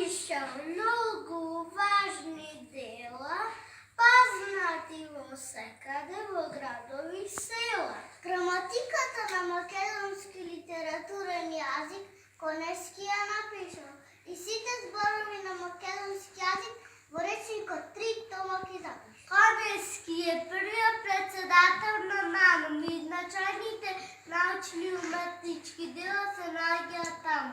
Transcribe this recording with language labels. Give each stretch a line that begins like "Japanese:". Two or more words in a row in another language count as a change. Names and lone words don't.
Russian: еще много важных дел, познать его секреты в градових селах.
Macedonian: Граматиката на македонски литературен язик конески ја напишано и сите зборови на македонски язик во речникот 3 тома ги запишано. Конески е првиот председател на НАНУМ и значајните научни и уметнички дела се наоѓаат таму.